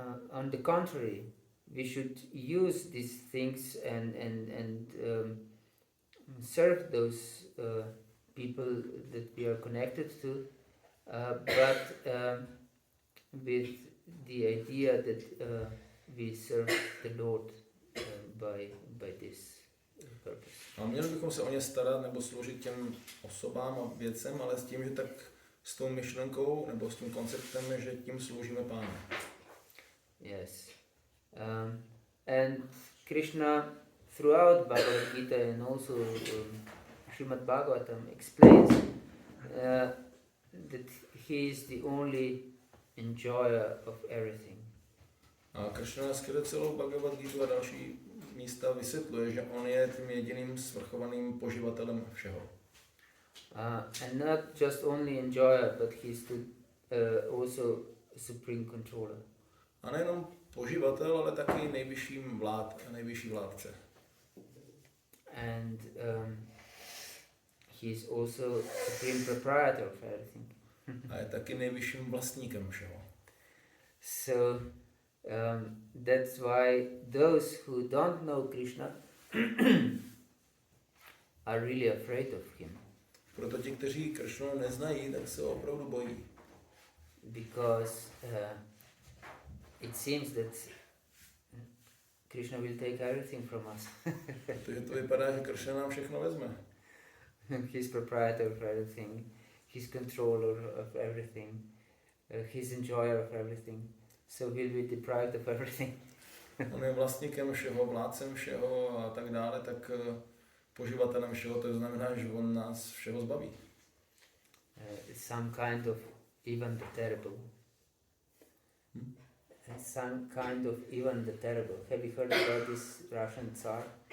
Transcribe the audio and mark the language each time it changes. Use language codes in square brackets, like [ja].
[en] On the contrary, we should use these things and serve those people that we are connected to, but with the idea that we serve the Lord by this purpose. [cs] A měli bychom se o ně starat nebo sloužit těm osobám a věcem, ale s tím, že tak s tou myšlenkou nebo s tím konceptem, že tím sloužíme Pánu. [en] Yes. And Krishna throughout Bhagavad Gita and also Srimad Bhagavatam explains that he is the only enjoyer of everything. [cs] A Krishna skrze celou Bhagavad-gítu a další místa vysvětluje, že on je tím jediným svrchovaným poživatelem všeho. [en] And not just only enjoyer, but he is also supreme controller. [cs] A nejenom poživatel, ale taky nejvyšší vládce. [en] And he is also supreme proprietor of everything. [cs] A je taky nejvyšším vlastníkem všeho. [en] So that's why those who don't know Krishna are really afraid of him. [cs] Proto ti, kteří Kršnu neznají, tak se ho opravdu bojí. [en] Because it seems that Krishna will take everything from us. [cs] Protože to vypadá, že Kršna nám všechno vezme. [en] He's proprietor of everything. He's controller of everything. He's enjoyer of everything. So we'll be deprived of everything. [cs] On je vlastníkem všeho, vládcem všeho a tak dále, tak poživatelem všeho, to znamená, že on nás všeho zbaví. [en] Some kind of Ivan the Terrible. Some kind of Ivan the Terrible. Have you heard about this Russian Tsar?